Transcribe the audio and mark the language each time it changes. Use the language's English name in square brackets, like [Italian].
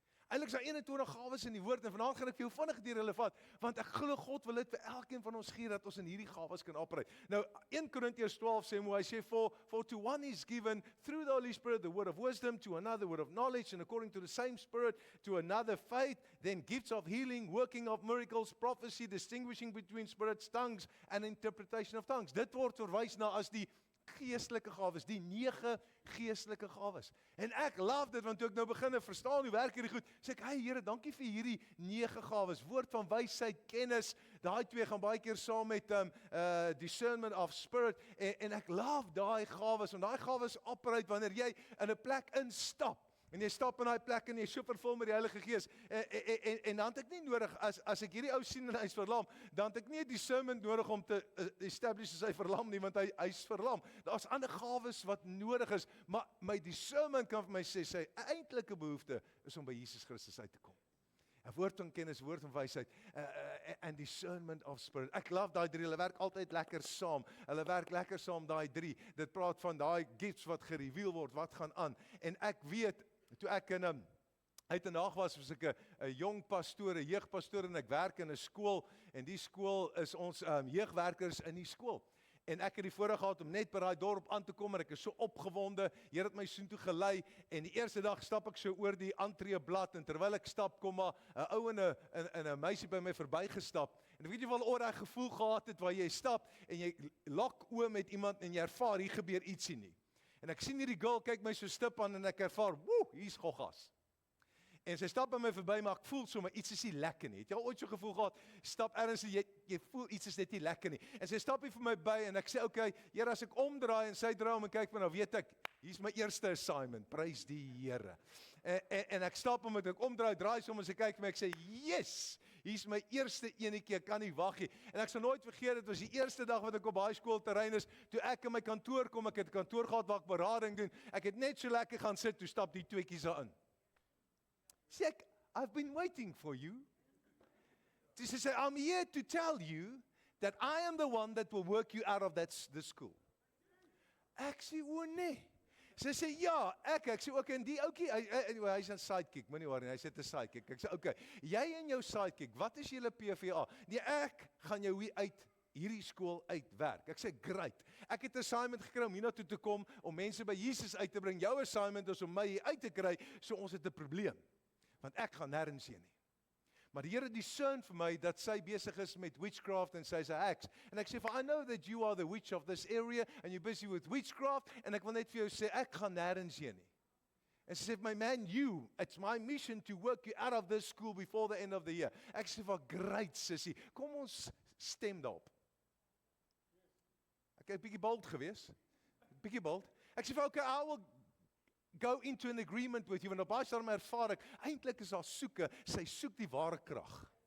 [Afrikaans] Eintlik is daar 21 gawes in die woord, en vanaand gaan ek vir jou vinnig deur hulle vat, want ek glo God wil dit vir elkeen van ons gee, dat ons in hierdie gawes kan operate. Nou, 1 Korintiërs 12 sê hoe hy sê, [English] for to one is given through the Holy Spirit the word of wisdom, to another word of knowledge, and according to the same Spirit, to another faith, then gifts of healing, working of miracles, prophecy, distinguishing between spirits, tongues, and interpretation of tongues. [Afrikaans] Dit word verwys na as die geestelike gawes, die 9 geestelike gawes. En ek love dit, want toe ek nou begin verstaan hoe werk hierdie goed, sê ek, hey Here, dankie vir hierdie 9 gawes, woord van wysheid, kennis, daai 2 gaan baie keer saam met discernment of spirit, en ek love daai gawes, want daai gawes operate wanneer jy in 'n plek instap, en jy stap in daai plek en jy is so vervul met die Heilige Gees, en dan het ek nie nodig, as ek hierdie ou sien en hy is verlam, dan het ek nie 'n discernment nodig om te establish as hy verlam nie, want hy is verlam. Daar's ander gawes wat nodig is, maar my discernment kan vir my sê, sy eintlike behoefte is om by Jesus Christus uit te kom. 'n woord van kennis, woord van wysheid, [English] and discernment of spirit. [Afrikaans] Ek love daai 3, hulle werk altyd lekker saam. Hulle werk lekker saam, daai 3. Dit praat van daai gifts wat gereveal word, wat gaan aan. En ek weet, toe ek uit 'n dag was ek 'n jong pastoor, 'n jeugpastoor, en ek werk in 'n skool, en die skool is ons jeugwerkers in die skool. En ek het die voorreg gehad om net by daai dorp aan te kom, en ek is so opgewonde. Here het my soontoe gelei, en die eerste dag stap ek so oor die entreeblad, en terwyl ek stap, kom maar 'n ou en 'n meisie by my verbygestap. En weet jy wel oor daai gevoel gehad het waar jy stap en jy lok oë met iemand en jy ervaar hier gebeur ietsie nie. En ek sien hierdie girl kyk my so stip aan en ek ervaar, woe, hier's goggas. En sy stap by my verby, maar ek voel sommer iets is nie lekker nie. Het jy al ooit so gevoel gehad, stap ergens en jy voel iets is net nie lekker nie. En sy stap hier vir my by en ek sê, okay, Here, as ek omdraai en sy draai om en kyk, nou weet ek, hier's my eerste assignment, prys die Here. En ek stap om, ek omdraai, draai som en sy kyk vir my, ek sê, yes, hier's my eerste enetjie, ek kan nie wag nie. En ek sal nooit vergeet, dit was die eerste dag wat ek op baie skoolterrein is, toe ek in my kantoor kom, ek het 'n kantoor gehad waar ek berading doen, ek het net so lekker gaan sit, toe stap die tweeetjies daarin. Sê ek, [English] I've been waiting for you. She said, I'm here to tell you that I am the one that will work you out of this school. [Afrikaans] Ek sê, o nee. Sy sê, ja, ek sê, okay, en die oukie, hy's 'n sidekick, moenie worry, hy sê 'n sidekick. Ek sê, okay, jy en jou sidekick, wat is julle PVA? Nee, ek gaan jou hier uit hierdie skool uitwerk. Ek sê, great. Ek het 'n assignment gekry om hiernatoe te kom, om mense by Jesus uit te bring. Jou assignment is om my hier uit te kry, so ons het 'n probleem. Want ek gaan nêrens heen nie. Maar die Here discern vir my dat sy besig is met witchcraft en sy's 'n heks. En ek sê, [English] I know that you are the witch of this area and you're busy with witchcraft, [Afrikaans] en ek wil net vir jou sê, ek gaan nêrens heen nie. En sy sê, [English] my man, it's my mission to work you out of this school before the end of the year. [Afrikaans] Ek sê, great sissie, kom ons stem daarop. Ek het 'n bietjie bold gewees. Bietjie bold. Ek sê, okay, [English] I will go into an agreement with you, [Afrikaans] en op baie stadium ervaar ek, eintlik is daar sy soek die ware krag.